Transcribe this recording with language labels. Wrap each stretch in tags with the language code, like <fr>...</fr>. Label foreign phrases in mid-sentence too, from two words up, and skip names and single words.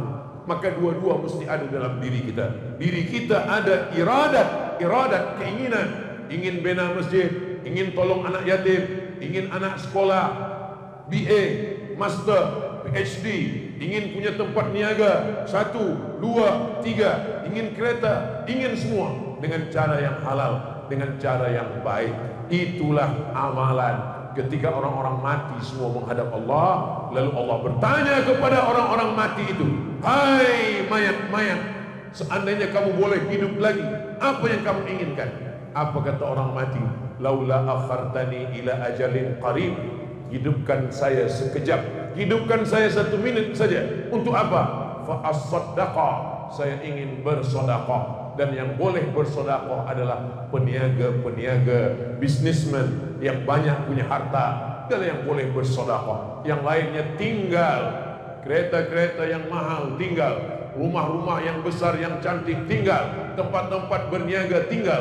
<ms>Maka dua-dua mesti ada dalam diri kita. Diri kita ada iradat keinginan, ingin bina masjid, ingin tolong anak yatim, ingin anak sekolah BA, Master, PhD, ingin punya tempat niaga 1, 2, 3, ingin kereta, ingin semua dengan cara yang halal, dengan cara yang baik. Itulah amalan. Ketika orang-orang mati semua menghadap Allah, lalu Allah bertanya kepada orang-orang mati itu, hai mayat-mayat, seandainya kamu boleh hidup lagi, apa yang kamu inginkan? Apa kata orang mati?</ms> <ar>لولا أخرتني إلى أجل قريب,</ar> <ms>hidupkan saya sekejap, hidupkan saya 1 minit saja. Untuk apa?</ms> <ar>فأصدق,</ar> <ms>saya ingin bersedekah. Dan yang boleh bersedekah adalah peniaga-peniaga, bisnismen yang banyak punya harta, adalah yang boleh bersedekah. Yang lainnya tinggal, kereta-kereta yang mahal tinggal, rumah-rumah yang besar yang cantik tinggal, tempat-tempat berniaga tinggal.</ms>